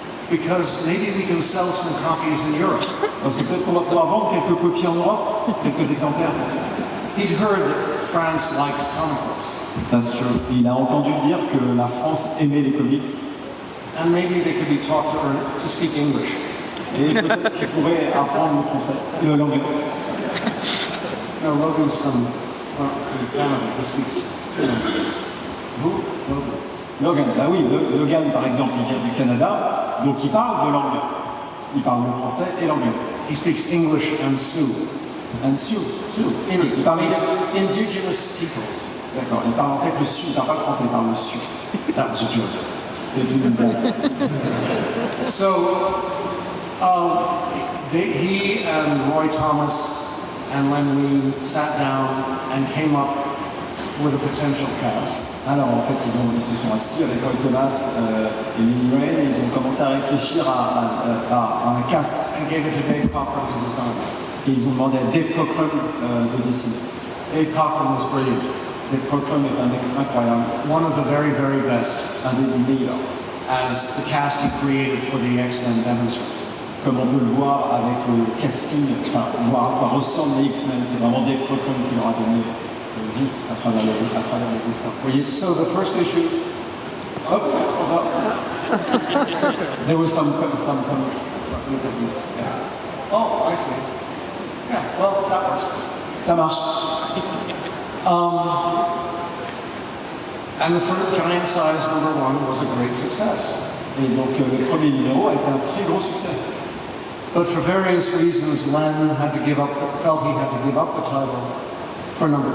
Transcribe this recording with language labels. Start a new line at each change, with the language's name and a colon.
English: Because maybe we can sell some copies in Europe.
French: Parce que peut-être qu'on va pouvoir vendre quelques copies en Europe, quelques exemplaires.
English: He'd heard that France likes comic books. That's true.
French: Il a entendu dire que la France aimait les comics.
English: And maybe they could be taught to speak English.
French: Et peut-être qu'il pourrait apprendre le français, l'anglais.
English: No, Logan's from Canada. He speaks 2 languages. Who? Logan.
French: Logan, bah oui, Logan par exemple, il vient du Canada, donc il parle de langue. Il parle le français et l'anglais.
English: He speaks English and Sioux.
French: And Sioux. Il parle le...
English: Indigenous peoples.
French: D'accord, il parle en fait le Sioux, il parle pas le français, il parle le Sioux.
English: That was a joke.
French: C'est une blague.
English: So, he and Roy Thomas and Len Wein sat down and came up with a potential cast.
French: Alors en fait, ils se sont assis avec Roy Thomas et Lin Wayne et ils ont commencé à réfléchir à un cast.
English: And gave it to Dave Cockrum to design.
French: Et ils ont demandé à Dave Cockrum de dessiner.
English: Dave Cockrum was brilliant.
French: Dave Cockrum est un mec incroyable,
English: One of the very, very best,
French: un des meilleurs.
English: as the cast he created for the X-Men demonstrate.
French: Comme on peut le voir avec le casting, enfin, voir à quoi ressemblent les X-Men, c'est vraiment Dave Cockrum qui leur a donné vie à travers les dessins. Vous voyez,
English: So the first issue, hop, hop. There were some comics. Look at this. Yeah. oh, I see. Yeah, well, that works.
French: Ça marche.
English: And the first Giant Size #1 was a great success.
French: Et donc le premier numéro a été un très gros succès.
English: But for various reasons, Len felt he had to give up the title for #2.